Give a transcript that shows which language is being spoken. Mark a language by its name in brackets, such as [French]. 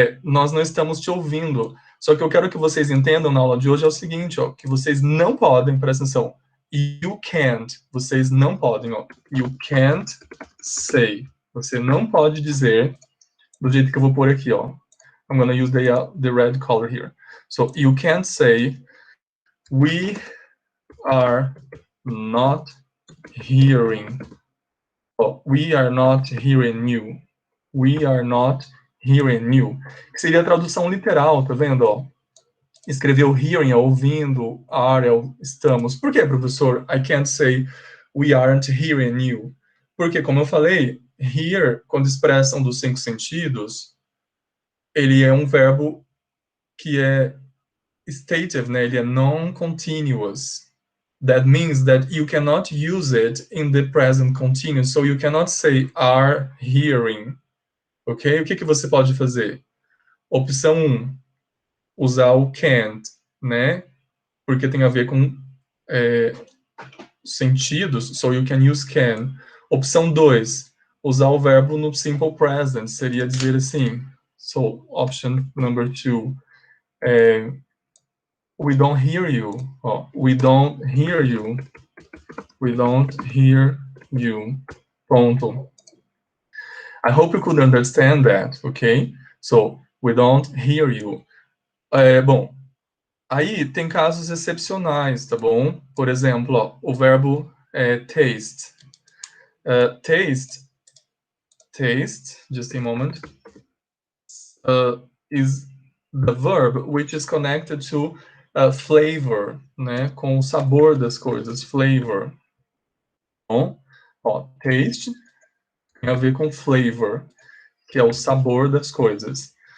[Portuguese] Nós não estamos te ouvindo. Só que eu quero que vocês entendam na aula de hoje é o seguinte, ó, que vocês não podem, presta atenção, [English] you can't, [Portuguese] vocês não podem, ó, [English] you can't say, [Portuguese] você não pode dizer, do jeito que eu vou pôr aqui, ó, [English] I'm gonna use the red color here. So, you can't say, we are not hearing, we are not hearing you, we are not hearing you, [Portuguese] que seria a tradução literal, tá vendo, ó? Escreveu hearing, é ouvindo, are, é estamos. Por que, professor? [English] I can't say we aren't hearing you. [Portuguese] Porque, como eu falei, hear, quando expressam dos 5 sentidos, ele é um verbo que é stative, né? Ele é non-continuous. [English] That means that you cannot use it in the present continuous. So you cannot say are hearing. [Portuguese] Ok? O que você pode fazer? Opção 1, usar o can't, né? Porque tem a ver com sentidos, [English] so you can use can. [Portuguese] Opção 2, usar o verbo no simple present, seria dizer assim, [English] so, option number 2, we don't hear you, we don't hear you, we don't hear you, pronto. I hope you could understand that, okay? So, we don't hear you. [Portuguese] Bom, aí tem casos excepcionais, tá bom? Por exemplo, ó, o verbo taste. [English] Taste, just a moment, is the verb which is connected to flavor, né? [Portuguese] Com o sabor das coisas, flavor. Bom, ó, taste tem a ver com flavor, que é o sabor das coisas.